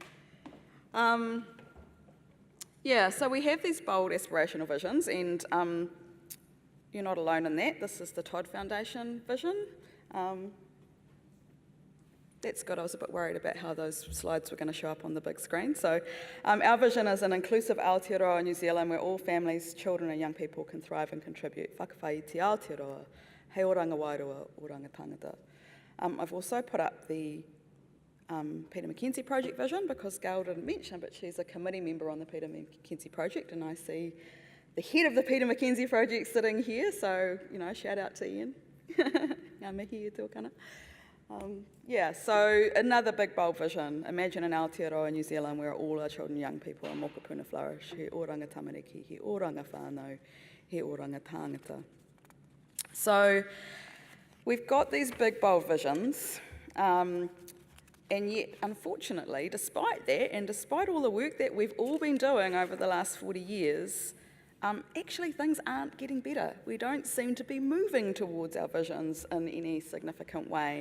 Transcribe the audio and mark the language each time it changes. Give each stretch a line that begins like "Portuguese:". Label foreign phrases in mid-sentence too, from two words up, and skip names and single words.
English: Yeah, so we have these bold aspirational visions, and you're not alone in that. This is the Todd Foundation vision. That's good. I was a bit worried about how those slides were going to show up on the big screen. So our vision is an inclusive Aotearoa New Zealand where all families, children and young people can thrive and contribute.
Māori: Whakawhai te Aotearoa, hei oranga wairua, oranga tangata.
English: I've also put up the Peter McKenzie Project vision, because Gael didn't mention, but she's a committee member on the Peter McKenzie Project, and I see the head of the Peter McKenzie Project sitting here, so, shout out to Ian.
Māori: Ngā mihi e tōkana.
English: Yeah, so another big bold vision. Imagine an Aotearoa New Zealand where all our children and young people are mokopuna flourish.
Māori: He oranga tamariki, he oranga whānau, he oranga tāngata.
English: So we've got these big bold visions. And yet, unfortunately, despite that, and despite all the work that we've all been doing over the last 40 years, actually things aren't getting better. We don't seem to be moving towards our visions in any significant way.